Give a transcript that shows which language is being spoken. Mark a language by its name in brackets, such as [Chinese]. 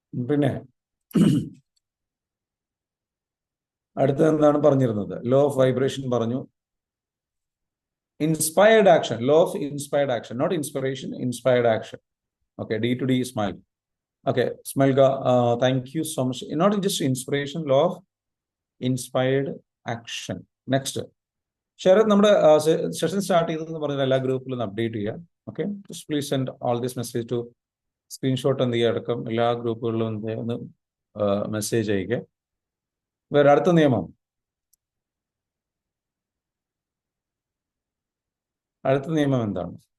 [Malayalam] പിന്നെ അടുത്തത് എന്താണ് പറഞ്ഞിരുന്നത്? [English] Law of vibration പറഞ്ഞു. Inspired action. Law of inspired action, not inspiration, inspired action. Okay, D to D, smile. Okay, Smelga, thank you so much. Not just inspiration, law of inspired action. Next. [Malayalam] Sarath, നമ്മുടെ session start ചെയ്തതെന്ന് പറഞ്ഞാൽ എല്ലാ ഗ്രൂപ്പിലും update ചെയ്യുക. [English] okay, just please send all this message to screenshot [Malayalam] എന്ത് ചെയ്യുക അടക്കം എല്ലാ ഗ്രൂപ്പുകളിലും ഒന്ന് മെസ്സേജ് അയക്കുക. വേറെ അടുത്ത നിയമം എന്താണ്?